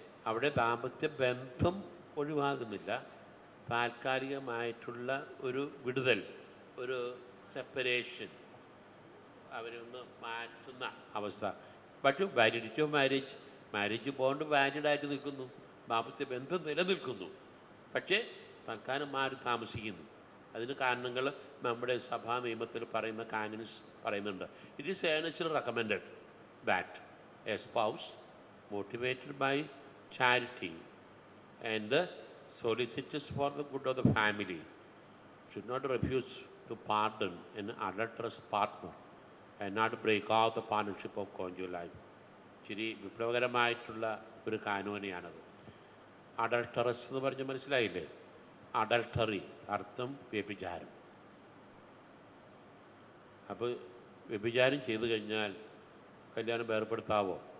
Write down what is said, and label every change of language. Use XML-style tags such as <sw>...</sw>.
<ml>അവിടെ ദാമ്പത്യ ബന്ധം ഒഴിവാകുന്നില്ല, താൽക്കാലികമായിട്ടുള്ള ഒരു വിടുതൽ, ഒരു സെപ്പറേഷൻ, അവരൊന്ന് മാറ്റുന്ന അവസ്ഥ. പക്ഷേ വാലിഡിറ്റി ഓഫ് മാരേജ് ബോണ്ട് വാലിഡായിട്ട് നിൽക്കുന്നു, ദാമ്പത്യ ബന്ധം നിലനിൽക്കുന്നു. പക്ഷേ തൽക്കാലം മാറി താമസിക്കുന്നു. അതിന് കാരണങ്ങൾ നമ്മുടെ സഭാ നിയമത്തിൽ പറയുന്ന കാനൻസ് പറയുന്നുണ്ട്.</ml> <en>It is earnestly recommended that a spouse motivated by charity and solicitous for the good of the family should not refuse to pardon an adulterous partner and not break off the partnership of conjugal life.</en> <ml>ശരി, വിപ്ലവകരമായിട്ടുള്ള ഒരു കാനൂനെയാണത്. അഡൾട്ടറസ് എന്ന് പറഞ്ഞ് മനസ്സിലായില്ലേ? Adultery അർത്ഥം വ്യഭിചാരം. അപ്പോൾ വ്യഭിചാരം ചെയ്തു കഴിഞ്ഞാൽ കല്യാണം വേർപെടുത്താവോ?</ml>